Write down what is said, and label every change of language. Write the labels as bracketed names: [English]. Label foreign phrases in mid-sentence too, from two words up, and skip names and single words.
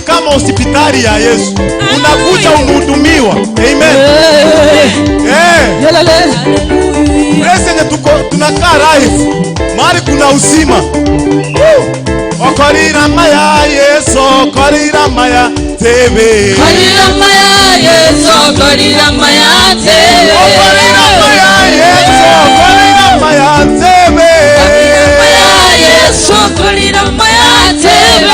[Swahili] hospitali ya Yesu. Unakuja unahudumiwa. Amen. Place yenye tunakaa life. Mahali kuna uzima. [Gusii] Okorira maya Yesu, okorira maya tebe. Okorira maya Yesu, okorira maya tebe. Okorira maya Yesu, okorira maya tebe. Yesu, okorira maya tebe.